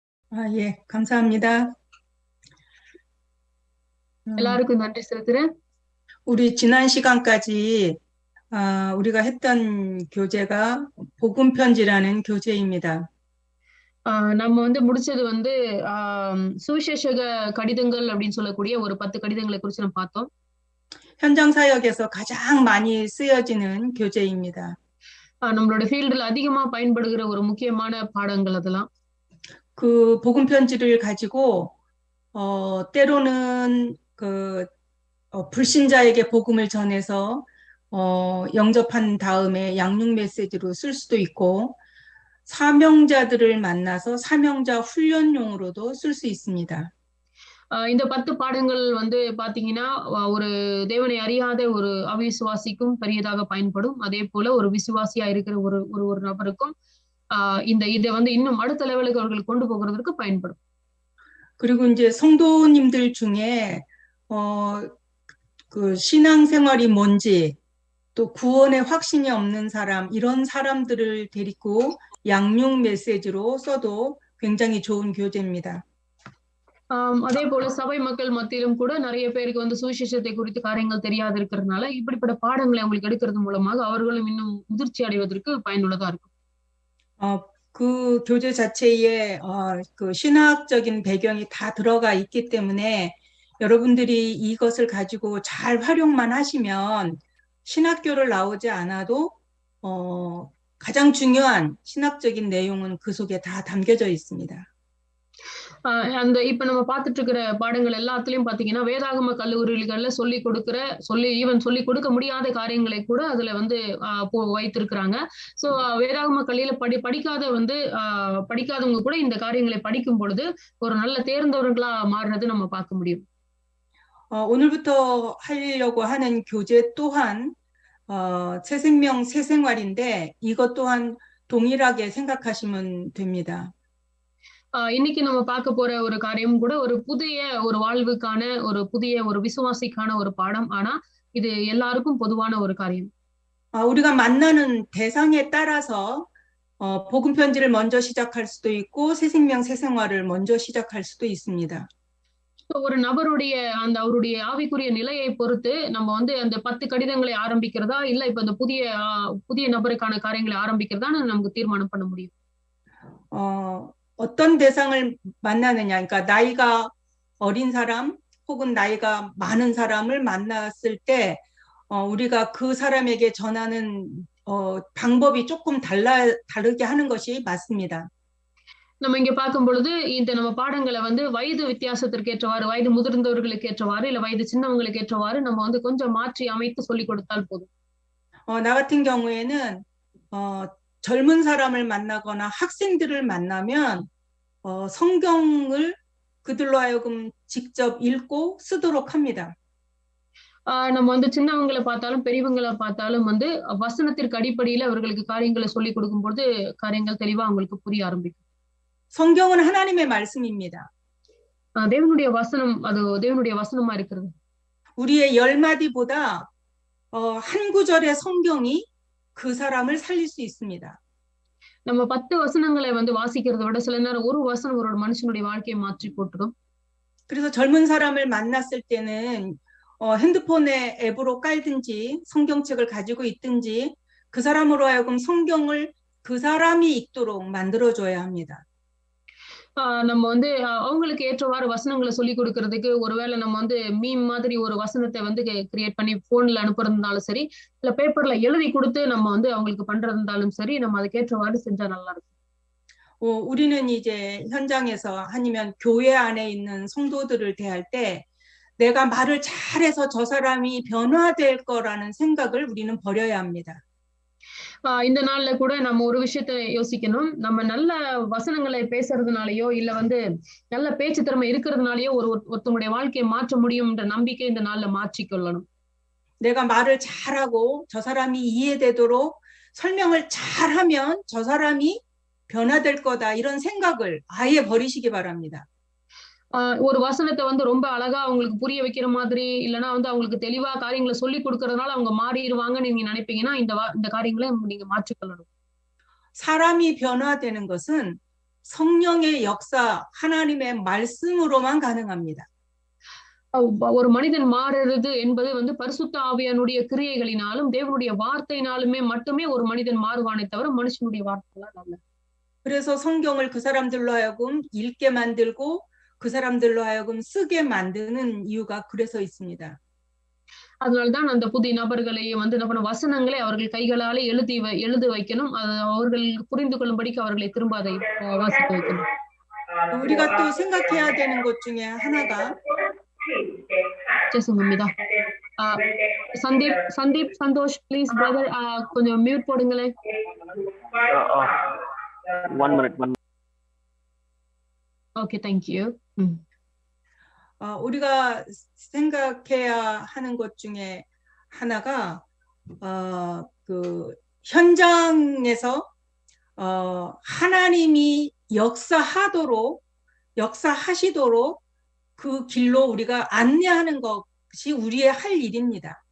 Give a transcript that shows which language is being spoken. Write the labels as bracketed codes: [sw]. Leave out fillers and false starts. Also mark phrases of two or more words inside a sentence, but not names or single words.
[ko] 예, 감사합니다. [ta] எல்லாருக்கும் நன்றி செலுத்துறேன். [ko] 우리 지난 시간까지 우리가 했던 교재가 복음 편지라는 교재입니다. [ta] நம்ம வந்து முடிச்சது வந்து சுவிசேஷக கடிதங்கள் அப்படின்னு சொல்லக்கூடிய ஒரு 10 கடிதங்களை குறித்து நம்ம பார்த்தோம். [ko] 현장 사역에서 가장 많이 쓰여지는 교재입니다. [ta] நம்மளோட ஃபீல்டுல அதிகமா பயன்படுகிற ஒரு முக்கியமான பாடங்கள் அதெல்லாம். [ko] 그 복음 편지를 가지고 때로는 불신자에게 복음을 전해서 영접한 다음에 양육 메시지로 쓸 수도 있고 사명자들을 만나서 사명자 훈련용으로도 쓸 수 있습니다. [ta] இந்த 10 பாடங்கள் வந்து பாத்தீங்கன்னா ஒரு தேவனை அறியாத ஒரு அவிசுவாசிக்கும் பெரியதாக பயன்படும். அதே போல ஒரு விசுவாசியா இருக்கிற ஒரு நபருக்கும் இதை வந்து இன்னும் அடுத்த லெவலுக்கு அவர்கள் கொண்டு போகிறதுக்கு பயன்படும். [ko] 그리고 이제 성도님들 중에 그 신앙생활이 뭔지 또 구원의 확신이 없는 사람 이런 사람들을 데리고 양육 메시지로 써도 굉장히 좋은 교재입니다. [ta] அதே போல சபை மக்கள் மத்தியிலும் கூட நிறைய பேருக்கு வந்து சுவிசேஷத்தை குறித்து காரியங்கள் தெரியாது இருக்கிறதுனால இப்படிப்பட்ட பாடங்களை அவங்களுக்கு எடுக்கிறது மூலமாக அவர்களும் இன்னும் முதிர்ச்சி அடைவதற்கு பயனுள்ளதா இருக்கும். [ko] 그 교재 자체에 그 신학적인 배경이 다 들어가 있기 때문에 여러분들이 이것을 가지고 잘 활용만 하시면 신학교를 나오지 않아도 가장 중요한 신학적인 내용은 그 속에 다 담겨져 있습니다. [ta] அந்த இப்ப நம்ம பார்த்துட்டு இருக்கிற பாடங்கள் எல்லாத்துலயும் பாத்தீங்கன்னா வேதாகம கல்லூரிகள்ல சொல்லி கொடுக்க முடியாத காரியங்களை கூட அதுல வந்து வைத்திருக்கிறாங்க. சோ வேதாகம கல்வியில படிக்காதவங்க கூட இந்த காரியங்களை படிக்கும் பொழுது ஒரு நல்ல தேர்ந்தவர்களா மாறுறது நம்ம பார்க்க முடியும். [ko] 오늘부터 하려고 하는 교재 또한 새생명 새생활인데 이것 또한 동일하게 생각하시면 됩니다. [ta] இன்னைக்கு நம்ம பார்க்க போற ஒரு காரியம் கூட ஒரு புதிய ஒரு வாழ்வுக்கான ஒரு விசுவாசிக்கான ஒரு பாடம். ஆனா இது எல்லாருக்கும் பொதுவான ஒரு காரியம். [ko] 우리가 만나는 대상에 따라서 복음 편지를 먼저 시작할 수도 있고 새생명 새생활을 먼저 시작할 수도 있습니다. [ta] ஒரு நபருடைய அவருடைய ஆவிக்குரிய நிலையை பொறுத்து நம்ம வந்து அந்த 10 கடிதங்களை ஆரம்பிக்கிறதா இல்ல இப்ப அந்த புதிய நபருக்கான காரியங்களை ஆரம்பிக்கிறதான்னு நமக்கு தீர்மானம் பண்ண முடியும். [ko] 어떤 대상을 만나느냐, 그러니까 나이가 어린 사람 혹은 나이가 많은 사람을 만났을 때 우리가 그 사람에게 전하는 방법이 조금 다르게 하는 것이 맞습니다. [ta] நம்ம இங்க பார்க்கும் பொழுது இந்த நம்ம பாடங்களை வந்து வயது வித்தியாசத்திற்கு ஏற்றவாறு வயது முதிர்ந்தவர்களுக்கு ஏற்றவாறு இல்ல வயது சின்னவங்களுக்கு ஏற்றவாறு நம்ம வந்து கொஞ்சம் மாற்றி அமைத்து சொல்லி கொடுத்தால் போதும். [ko] 나 같은 경우에는 젊은 사람을 만나거나 학생들을 만나면 성경을 그들로 하여금 직접 읽고 쓰도록 합니다. [ta] நம்ம வந்து சின்னவங்களை பார்த்தாலும் பெரியவங்களை பார்த்தாலும் வந்து வசனத்திற்கு அடிப்படையில அவர்களுக்கு காரியங்களை சொல்லி கொடுக்கும் பொழுது காரியங்கள் தெளிவா அவங்களுக்கு புரிய ஆரம்பிக்கும். [ko] 성경은 하나님의 말씀입니다. [ta] தேவனுடைய வசனம் அது தேவனுடைய வசனமா இருக்கிறது. [ko] 우리의 10마디보다 한 구절의 성경이 그 사람을 살릴 수 있습니다. [ta] நம்ம 10 வசனங்களை வந்து வாசிக்கிறதை விட சில நேரம் ஒரு வசனம் ஒரு மனுஷனுடைய வாழ்க்கையை மாற்றி போட்டுரும். [ko] 그래서 젊은 사람을 만났을 때는 핸드폰에 앱으로 깔든지 성경책을 가지고 있든지 그 사람으로 하여금 성경을 그 사람이 읽도록 만들어줘야 합니다. [ta] நம்ம வந்து அவங்களுக்கு ஏற்றவாறு வசனங்களை சொல்லி கொடுக்கறதுக்கு ஒருவேளை நம்ம வந்து மீம் மாதிரி ஒரு வசனத்தை வந்து கிரியேட் பண்ணி போன்ல அனுப்புறதுனாலும் சரி இல்ல பேப்பர்ல எழுதி கொடுத்து நம்ம வந்து அவங்களுக்கு பண்றதுனாலும் சரி நம்ம அதுக்கு ஏற்றவாறு செஞ்சா நல்லா இருக்கும். [ko] 우리는 이제 현장에서 아니면 교회 안에 있는 성도들을 대할 때 내가 말을 잘해서 저 사람이 변화될 거라는 생각을 우리는 버려야 합니다. [ta] இந்த நாள்ல கூட நம்ம ஒரு விஷயத்தை யோசிக்கணும். நம்ம நல்ல வசனங்களை பேசுறதுனாலயோ இல்ல வந்து நல்ல பேச்சு திறமை இருக்கிறதுனாலயோ ஒருத்தவங்களுடைய வாழ்க்கையை மாற்ற முடியும்ன்ற நம்பிக்கை இந்த நாள்ல மாற்றிக்கொள்ளணும். [ko] 내가 말을 잘하고 저 사람이 이해되도록 설명을 잘하면 저 사람이 변화될 거다 이런 생각을 아예 버리시기 바랍니다. [ta] ஒரு வசனத்தை வந்து ரொம்ப அழகா அவங்களுக்கு புரிய வைக்கிற மாதிரி இல்லைன்னா வந்து அவங்களுக்கு தெளிவா காரியங்களை சொல்லி கொடுக்கறதுனால அவங்க மாறிடுவாங்கன்னு நீங்க நினைப்பீங்கன்னா இந்த காரியங்களை நீங்க மாற்றிக்கொள்ளணும். [ko] 사람이 변화되는 것은 성령의 역사, 하나님의 말씀으로만 가능합니다. [ta] ஒரு மனிதன் மாறுறது என்பது வந்து பரிசுத்த ஆவியானுடைய கிரியைகளினாலும் தேவனுடைய வார்த்தையினாலுமே மட்டுமே ஒரு மனிதன் மாறுவானே தவிர மனுஷனுடைய வார்த்தைகளால் அல்ல. [ko] 그래서 성경을 그 사람들로 하여금 읽게 만들고 그 사람들로 하여금 쓰게 만드는 이유가 그래서 있습니다. [ta] அதனால்தான் அந்த புதிய நபர்களை வந்து நம்ம வசனங்களை அவர்கள் கைகளாலே எழுத வைக்கணும். அவர்கள் புரிந்து கொள்ளும்படிக்கு அவர்களை திரும்ப அதை வாசிக்க வைக்கணும். [ko] 우리가 또 생각해야 되는 것 중에 하나가 죄송합니다. [ta] சந்தீப் சந்தோஷ் [en] please brother [ta] கொஞ்சம் மியூட் போடுங்களேன். [en] 1 minute. ஓகே thank you. [ko] 우리가 생각해야 하는 것 중에 하나가 그 현장에서 하나님이 역사하시도록 그 길로 우리가 안내하는 것이 우리의 할 일입니다.